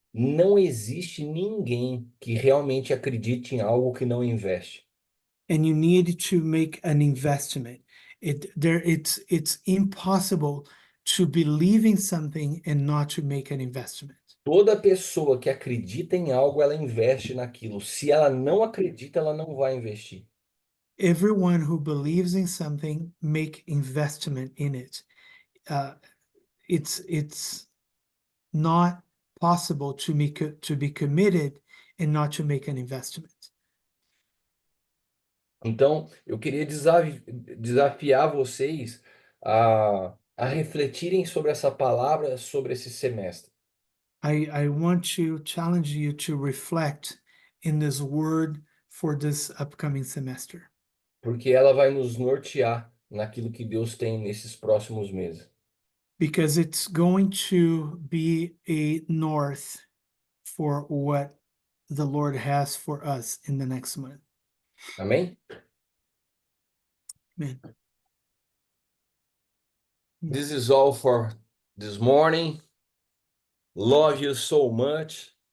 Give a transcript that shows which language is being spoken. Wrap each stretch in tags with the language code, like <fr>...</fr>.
<pt>Não existe ninguém que realmente acredite em algo que não investe.</pt> <en>And you need to make an investment. It's impossible to believe in something and not to make an investment.</en> <pt>Toda pessoa que acredita em algo, ela investe naquilo. Se ela não acredita, ela não vai investir.</pt> <en>Everyone who believes in something make investment in it. It's not possible to be committed and not to make an investment.</en> <pt>Então, eu queria desafiar vocês a refletirem sobre essa palavra, sobre esse semestre.</pt> <en>I want to challenge you to reflect in this word for this upcoming semester,</en> <pt>Porque ela vai nos nortear naquilo que Deus tem nesses próximos meses.</pt> <en>because it's going to be a north for what the Lord has for us in the next month.</en> <pt>Amém?</pt> <en>Amen. This is all for this morning. Love you so much.</en>